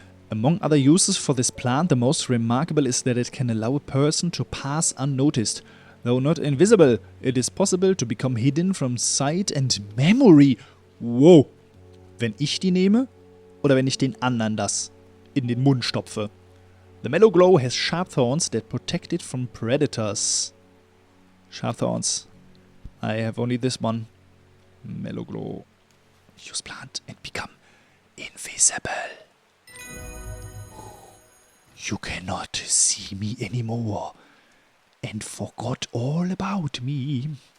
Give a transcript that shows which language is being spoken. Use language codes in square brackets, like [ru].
[en] Among other uses for this plant, the most remarkable is that it can allow a person to pass unnoticed. Though not invisible, it is possible to become hidden from sight and memory. Wow. [de] Wenn ich die nehme oder wenn ich den anderen das in den Mund stopfe. [en] The Mellow Glow has sharp thorns that protect it from predators. Sharp thorns. I have only this one. Mellow Glow. Use plant and become invisible. You cannot see me anymore. And forgot all about me.